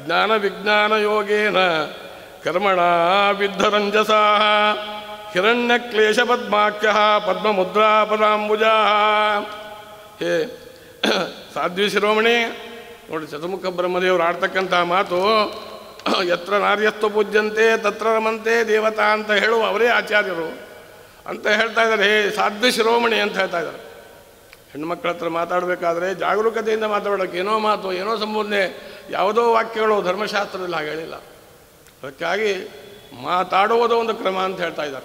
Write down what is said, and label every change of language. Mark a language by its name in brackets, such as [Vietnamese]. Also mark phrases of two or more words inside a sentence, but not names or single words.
[Sanskrit] ಜ್ಞಾನ ವಿಜ್ಞಾನ ಯೋಗೇನ ಕರ್ಮಣ ವಿದ್ಧರಂಜಸಾ ಹಿರಣ್ಯ ಕ್ಲೇಶ ಪದ್ಮಾಖ್ಯ ಪದ್ಮಮುದ್ರಾ ಪದಾಂಬುಜಾ. [Kannada] ಹೇ ಸಾಧ್ವಿ ಶಿರೋಮಣಿ, ನೋಡಿ ಚತುರ್ಮುಖ ಬ್ರಹ್ಮದೇವರು ಆಡ್ತಕ್ಕಂಥ ಮಾತು, [Sanskrit] ಯತ್ರ ನಾರ್ಯಸ್ತು ಪೂಜ್ಯಂತೆ ತತ್ರ ರಮಂತೆ ದೇವತಾ [Kannada] ಅಂತ ಹೇಳುವ ಅವರೇ ಆಚಾರ್ಯರು ಅಂತ ಹೇಳ್ತಾ ಇದ್ದಾರೆ. ಹೇ ಸಾಧ್ವಿ ಶಿರೋಮಣಿ ಅಂತ ಹೇಳ್ತಾ ಇದ್ದಾರೆ. ಹೆಣ್ಮಕ್ಳ ಹತ್ರ ಮಾತಾಡಬೇಕಾದ್ರೆ ಜಾಗರೂಕತೆಯಿಂದ ಮಾತಾಡೋಕ್ಕೆ ಏನೋ ಮಾತು, ಏನೋ ಸಂಬೋಧನೆ, ಯಾವುದೋ ವಾಕ್ಯಗಳು ಧರ್ಮಶಾಸ್ತ್ರದಲ್ಲಿ ಹಾಗೆ ಹೇಳಿಲ್ಲ. ಅದಕ್ಕಾಗಿ ಮಾತಾಡುವುದು ಒಂದು ಕ್ರಮ ಅಂತ ಹೇಳ್ತಾ ಇದ್ದಾರೆ.